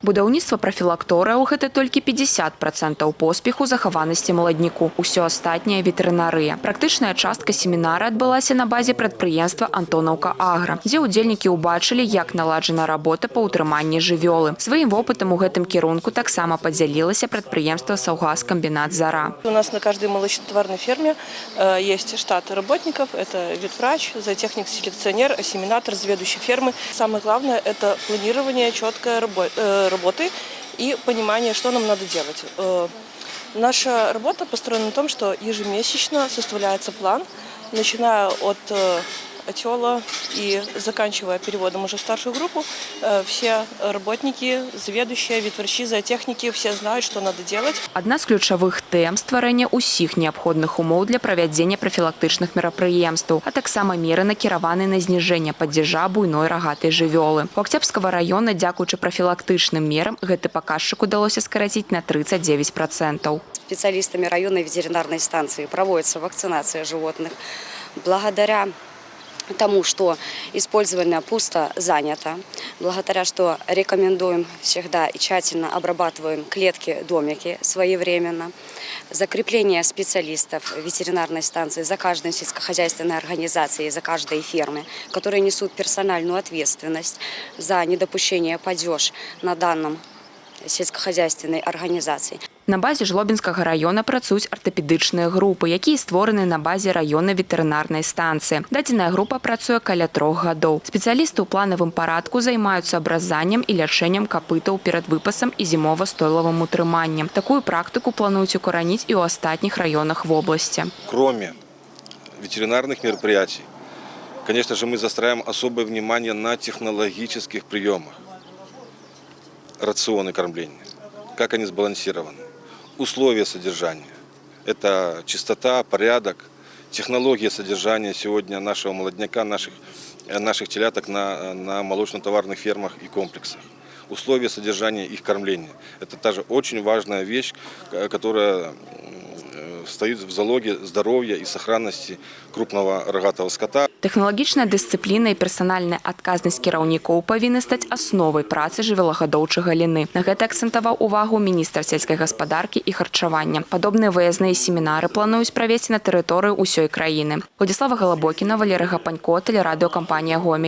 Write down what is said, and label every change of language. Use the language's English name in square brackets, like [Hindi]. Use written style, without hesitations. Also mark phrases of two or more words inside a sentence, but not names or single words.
[Belarusian] Будаўніцтва прафілакторыяў – гэта толькі 50% поспеху захаванасці маладніку. Усё астатняе – ветэрынарыя. Практычная частка семінара адбылася на базе прадпрыемства «Антонаўка Агра», дзе ўдзельнікі ўбачылі, як наладжана работа па ўтрыманні жывёлы. Сваім вопытам у гэтым кірунку таксама падзялілася прадпрыемства «Саўгаскамбінат Зара». [Russian] У нас на каждой молочнотоварной ферме есть штат работников. Это ветврач, зоотехник-селекционер, ассимилятор, заведующий фермы. Самое главное – это планирование четкой работы и понимание, что нам надо делать. Наша работа построена на том, что ежемесячно составляется план, начиная от отела и заканчивая переводом уже в старшую группу. Все работники, заведующие, ветврачи, зоотехники, все знают, что надо делать. [Belarusian] Адна з ключавых тэм – стварэнне ўсіх неабходных умоў для правядзення прафілактычных мерапрыемстваў, а таксама меры накіраваны на зніжэнне падзяжа буйной рагатай жывёлы. У Акцябрскага района, дзякуючы прафілактычным мерам, гэты паказчык удалося скараціць на 39%. [Russian] Специалистами районной ветеринарной станции проводится вакцинация животных. Благодаря тому, что использование пусто занято, благодаря что рекомендуем всегда и тщательно обрабатываем клетки, домики своевременно, закрепление специалистов ветеринарной станции за каждой сельскохозяйственной организацией, за каждой фермой, которые несут персональную ответственность за недопущение падеж на данном сельскохозяйственной организации. [Belarusian] На базе Жлобінскага района працуюць артапедычныя групы, якія створаны на базе раённай ветэрынарнай станцыі. Дадзеная група працуе каля 3 гадоў. Спецыялісты ў планавым парадку займаюцца абразаннем і лячэннем капытаў перад выпасам і зімова-стойлавым утрыманнем. Такую практыку плануюць укараніць і ў астатніх раёнах вобласці. [Russian] Кроме ветеринарных мероприятий, конечно же, мы заостряем особое внимание на технологических приемах. Рационы кормления, как они сбалансированы. Условия содержания – это чистота, порядок, технология содержания сегодня нашего молодняка, наших теляток на молочно-товарных фермах и комплексах. Условия содержания их кормления – это также очень важная вещь, которая стоит в залоге здоровья и сохранности крупного рогатого скота. [Belarusian] Тэхналагічная дысцыпліна і персанальная адказнасць кіраўнікоў павінны стаць асновай працы жывёлагадоўчай галіны. На гэта акцэнтаваў увагу міністр сельскай гаспадаркі і харчавання. Падобныя выязныя семінары плануюць правесці на тэрыторыі ўсёй краіны. Владислава Галабокіна, Валерый Гапанько, тэлерадыёкампанія «Гомель».